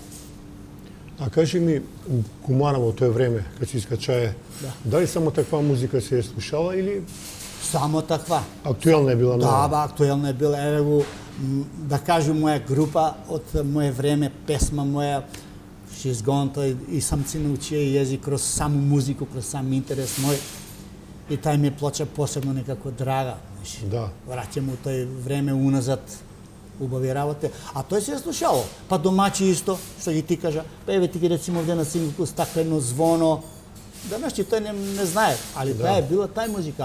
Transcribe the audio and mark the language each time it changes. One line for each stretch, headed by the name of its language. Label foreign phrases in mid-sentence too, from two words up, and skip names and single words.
Macedonian: А кажи ми, у Куманово тој време, кога си искачае, дали само таква музика се е слушала или... Само таква. Актуелна е била много? Да, актуелна е била. Еве го, да кажем, моја група од моје време, песма моја, She's Gone, и сам си научија јазик кроз саму музику, кроз сам интерес мој. И тај ми е плоча посебно некако драга. Да. Враќам у тој време уназад убави работи. А тој се е слушало. Па домачи исто, што ги ти кажа. Па еве ти ги рецимо овде на синглку Стаклено звоно. Данашти тој не знае, али таа е била тај музика.